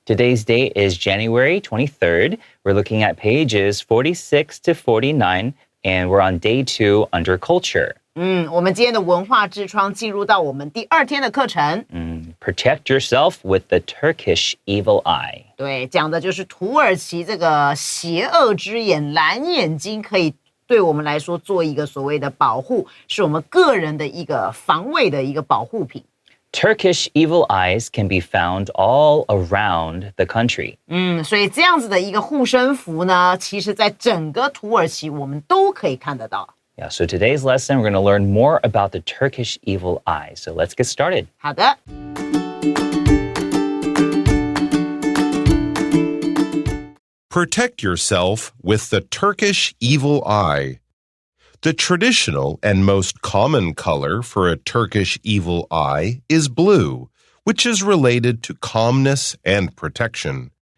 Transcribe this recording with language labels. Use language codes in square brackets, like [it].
[en] Today's date is January 23rd. We're looking at pages 46 to 49, and we're on day 2 under culture. [zh] 我们今天的文化之窗进入到我们第2天的课程。 [en] Protect yourself with the Turkish evil eye. [zh] 对，讲的就是土耳其这个邪恶之眼，蓝眼睛可以对我们来说做一个所谓的保护，是我们个人的一个防卫的一个保护品。 [en] Turkish evil eyes can be found all around the country. [zh] 所以这样子的一个护身符呢，其实在整个土耳其我们都可以看得到。 [en] Yeah, so today's lesson, we're going to learn more about the Turkish evil eye. So let's get started. [zh] 好的。 [en] Protect yourself with the Turkish evil eye. The traditional and most common color for a Turkish evil eye is blue, which is related to calmness and protection.